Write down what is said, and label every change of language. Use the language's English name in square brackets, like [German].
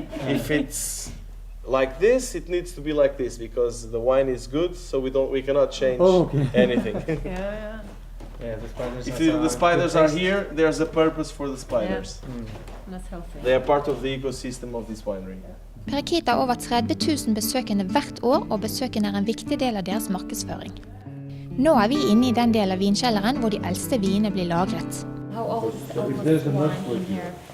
[English] If it's like this, it needs to be like this because the wine is good, so we cannot change anything. Yeah, the spiders If the spiders are here, there's a purpose for the spiders. That's healthy. They are part of the ecosystem of this winery. [Norwegian] Periquita har over 30 000 besøkende hvert år, og besøkende er en viktig del av deres markedsføring. Nå er vi inne i den delen av vinkjelleren hvor de eldste vinene blir lagret. [English] How old is the wine in here?